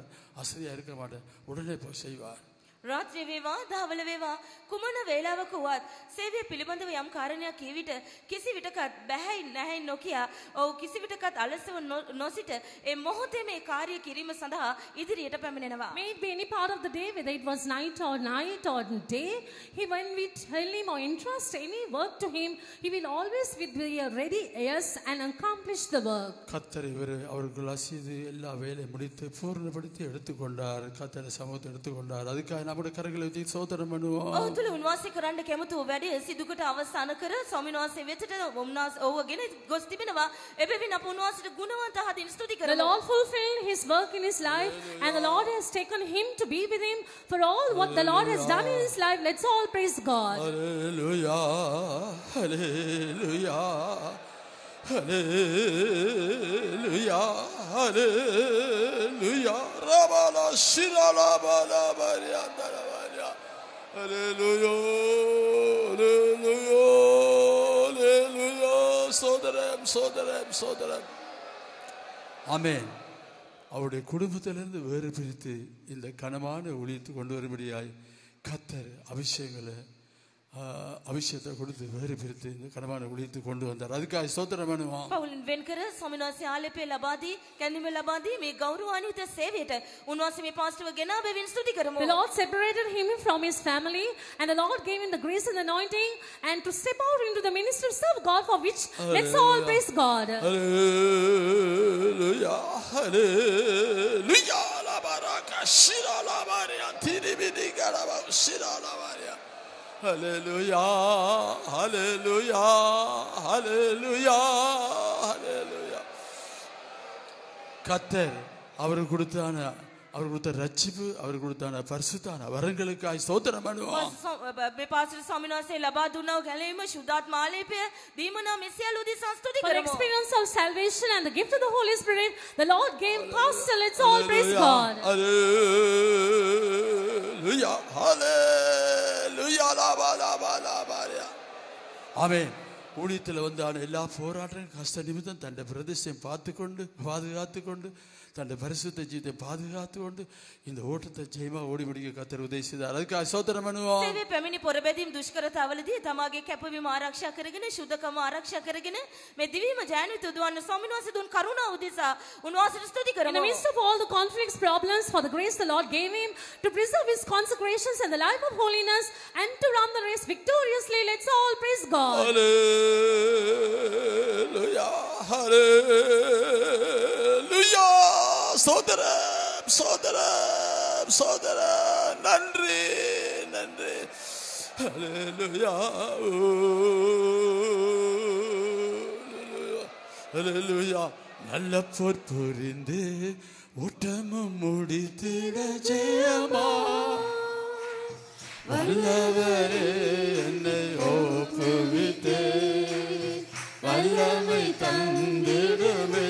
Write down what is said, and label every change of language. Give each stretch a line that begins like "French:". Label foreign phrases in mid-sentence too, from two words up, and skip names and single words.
Tamil: அசதியாக இருக்க மாட்டார், உடனே போய் செய்வார்.
Sinhala: රාත්‍රී වේවා දහවල වේවා කුමන වේලාවක වුවත් සේවය පිළිබඳව යම් කාරණයක් කිය විට කිසි විටකත් බැහැයි නැහැයි නොකියා ඔව් කිසි විටකත් අලසව නොසිට ඒ මොහොතේ මේ කාර්ය කිරීම සඳහා ඉදිරියට පැමිණෙනවා.
English: May it be any part of the day, whether it was night or day, when we tell him or entrust any work to him, he will always be ready yes and accomplish the work.
Tamil: கர்த்தர் அவர்கள் அசைது எல்லா வேலையை முடித்து பூர்ணப்படுத்தி எடுத்துக்கொண்டார். கர்த்தர் சமூகத்தை எடுத்துக்கொண்டார். அதுக்காக நம்முடைய கரங்களை வைத்து ஸ்தோத்திரம் பண்ணுவோம்.
Sinhala: ඔහු තුල උන්වහන්සේ කරන්න කැමති වූ වැඩේ සිදුකට අවසන් කර ස්වාමීන් වහන්සේ වෙතට ඔහුගෙන ගොස් තිබෙනවා. එබැවින් අප උන්වහන්සේට ගුණවන්ත හදින් ස්තුති
English: The
Sinhala: කරමු.
English: Lord fulfilled his work in his life, and the Lord has taken him to be with him for all what the Lord has done in his life. Let's all praise God. Hallelujah, hallelujah, hallelujah, hallelujah. Rabala shirala bala bariya darabariya. Hallelujah, hallelujah, hallelujah.
Tamil: Sodaram. ஆமென். அவருடைய குடும்பத்திலிருந்து வேறு பிரித்து இந்த கனமான ஊழியத்தை கொண்டு வரும்படியாய் கர்த்தர் அபிஷேகத்தை கொடுத்து வேறு பிரித்து இந்த கனமான ஊழியத்தை கொண்டு வந்தார். அதுக்காக ஸ்தோத்திரம் பண்ணுவோம்.
Sinhala: පවුලින් වෙන් කර ස්වාමීන් වහන්සේ ආලේපය ලබා දී කැඳීම ලබා දී මේ ගෞරවාන්විත සේවයට උන්වහන්සේ මේ පාස්ටර්ව ගෙනා බැවින් ස්තුති කරමු.
English: The Lord separated him from his family, and the Lord gave him the grace and anointing, and to step out into the ministry of God, for which let's all praise God. Hallelujah, hallelujah. La baraka shira la maria tiribidi garaba shira la maria. Hallelujah, hallelujah, hallelujah, hallelujah.
Tamil: கர்த்தர் அவர் கொடுத்த ரட்சிப்பு அவர் கொடுத்தான பரிசுத்தான வரங்களுக்காய் ஸ்தோத்திரம் பண்ணுவோம்.
Sinhala: මේ පාස්ටර් ස්වාමීන් වහන්සේ ලබා දුන්නා වූ ගැලවීම ශුද්ධාත්ම ආලේපය දීමනා මෙසියලු උදෙසා ස්තුති
English: For the
Sinhala: කරමු.
English: experience of salvation and the gift of the Holy Spirit, the Lord gave pastor. Let's all praise God. Hallelujah, hallelujah, la ba la ba.
Tamil: ஆமென். ஊழியத்தில் வந்தான எல்லா போராட்டம் கஷ்ட நிமித்தம் தன்னை பிரதேசம் பாதுகாத்து கொண்டு தன்னை பரிசுத்த ஜீவித்தை பாதுகாத்து கொண்டு இந்த ஓட்டத்தை ஜெயமா ஓடி முடிக்க கர்த்தர் உதவி செய்தார். அதுக்காக ஸ்தோத்திரம் பண்ணுவோம்.
Sinhala: සේවයේ පැමිණි පොරබැදීම් දුෂ්කරතාවලදී තමාගේ කැපවීම ආරක්ෂා කරගෙන ශුද්ධකම ආරක්ෂා කරගෙන මේ දිවීම ජයන්විත උදවන්න ස්වාමීන් වහන්සේ දුන් කරුණාව උදෙසා උන්වහන්සේට ස්තුති
English: In the
Sinhala: කරමු.
English: midst of all the conflicts, problems, for the grace the Lord gave him to preserve his consecrations and the life of holiness and to run the race victoriously, let's all praise God. Hallelujah, hallelujah.
Tamil: சோதரம் நன்றி ஹalleluya ஹalleluya நல்ல போர் புரிந்து ஓட்டமும் முடித்திட ஜெயமா வல்லவரே என்னை ஒப்புவித்தே வல்லமை தந்திடுமே